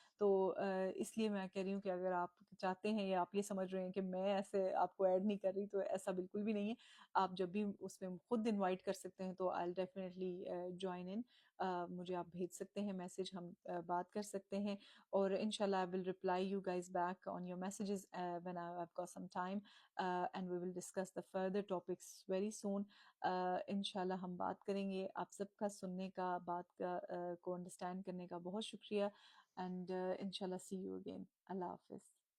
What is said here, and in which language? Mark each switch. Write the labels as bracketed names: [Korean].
[Urdu] تو اس لیے میں کہہ رہی ہوں کہ اگر آپ چاہتے ہیں یا آپ یہ سمجھ رہے ہیں کہ میں ایسے آپ کو ایڈ نہیں کر رہی، تو ایسا بالکل بھی نہیں ہے. آپ جب بھی اس میں خود انوائٹ کر سکتے ہیں، تو [English] I'll definitely join in. [Urdu] مجھے آپ بھیج سکتے ہیں میسج، ہم بات کر سکتے ہیں، اور انشاءاللہ [English] I will reply you guys back on your messages when I've got some time, and we will discuss the further topics very soon. [Urdu] انشاءاللہ ہم بات کریں گے. آپ سب کا سننے کا، بات کا کو انڈرسٹینڈ کرنے کا بہت شکریہ. [English] And inshallah see you again. [Urdu] Allah Hafiz.